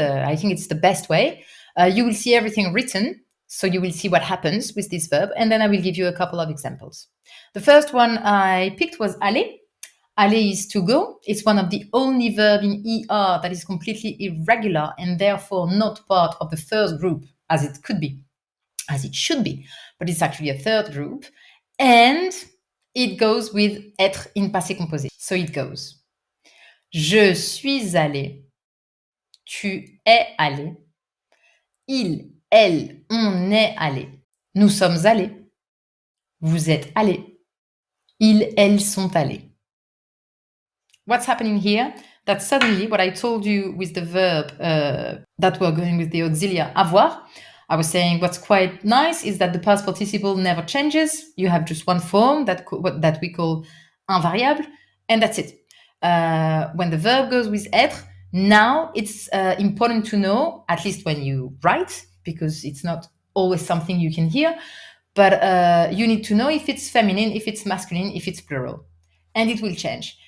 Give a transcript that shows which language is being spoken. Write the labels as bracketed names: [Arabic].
[English] I think it's the best way. You will see everything written, so you will see what happens with this verb, and then I will give you a couple of examples. The first one I picked was aller. Aller is to go. It's one of the only verb in ER that is completely irregular and therefore not part of the first group as it could be, as it should be, but it's actually a third group. And it goes with être in passé composé. So it goes. [French] Je suis allé. Tu es allé. Il, elle, on est allé. Nous sommes allés. Vous êtes allés. Ils, elles sont allés. [English] What's happening here? that suddenly what I told you with the verb that we're going with the auxiliary avoir, I was saying what's quite nice is that the past participle never changes. You have just one form that we call invariable, and that's it. When the verb goes with être, now it's important to know, at least when you write, because it's not always something you can hear, but you need to know if it's feminine, if it's masculine, if it's plural. And it will change.